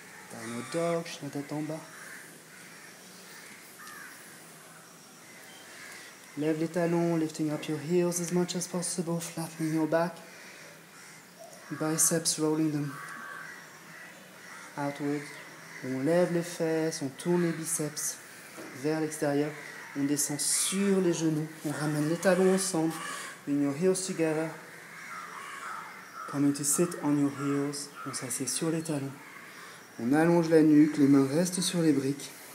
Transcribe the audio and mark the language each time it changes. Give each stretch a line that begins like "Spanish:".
English: Downward dog,
French: chien tête en bas. Lève les talons,
English: lifting up your heels as much as possible, flattening your back. Biceps, rolling them outwards.
French: On lève les fesses, on tourne les biceps vers l'extérieur. On descend sur les genoux. On ramène les talons ensemble.
English: Bring your heels together. Coming to sit on your heels.
French: On s'assied sur les talons. On allonge la nuque, les mains restent sur les briques.